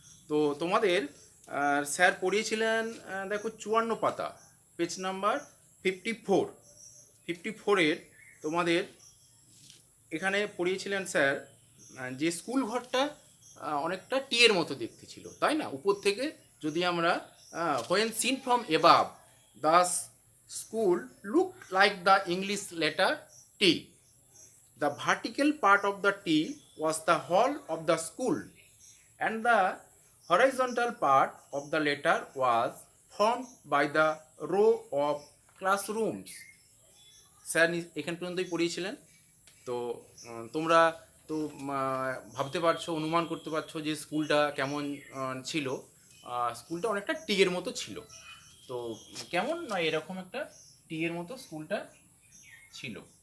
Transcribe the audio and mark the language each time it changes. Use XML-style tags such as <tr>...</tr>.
<bn>তো তোমাদের স্যার পড়িয়েছিলেন, দেখো 54 পাতা, পেজ নাম্বার 54-এর তোমাদের এখানে পড়িয়েছিলেন স্যার যে স্কুল ঘরটা অনেকটা টি এর মতো দেখতে ছিল, তাই না? উপর থেকে যদি আমরা</bn> <en>when seen from above the school looked like the English letter T. The vertical part of the T was the hall of the school and the horizontal part of the letter was formed by the row of classrooms.</en> <bn>Sir এখান পর্যন্তই পড়িয়েছিলেন। তো তোমরা তো ভাবতে পারছো, অনুমান করতে পারছো যে স্কুলটা কেমন ছিল। স্কুলটা অনেকটা টি এর মতো ছিল। তো কেমন নয়, এরকম একটা টি এর মতো স্কুলটা ছিল।</bn>